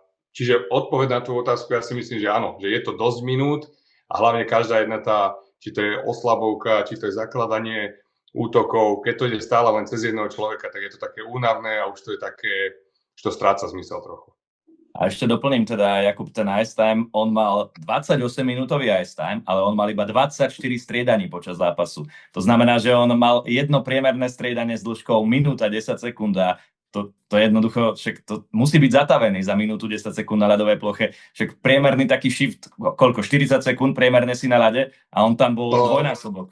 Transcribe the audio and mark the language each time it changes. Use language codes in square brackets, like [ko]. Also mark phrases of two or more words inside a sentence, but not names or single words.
[sk] Čiže odpoveď na tú otázku, ja si myslím, že áno, že je to dosť minút a hlavne každá jedna či to je oslabovka, či to je zakladanie útokov, keď to ide stále len cez jedného človeka, tak je to také únavné a už to je také, že to stráca zmysel trochu. A ešte doplním teda, Jakub, ten [en] ice time, [sk] on mal 28-minútový [en] ice time, [sk] ale on mal iba 24 striedaní počas zápasu. To znamená, že on mal jedno priemerné striedanie s dĺžkou minúta 10 sekúnd a to jednoducho, však to musí byť zatavený za minútu 10 sekúnd na ľadovej ploche. Však priemerný taký shift, koľko? 40 sekúnd priemerné si na ľade a on tam bol dvojnásobok.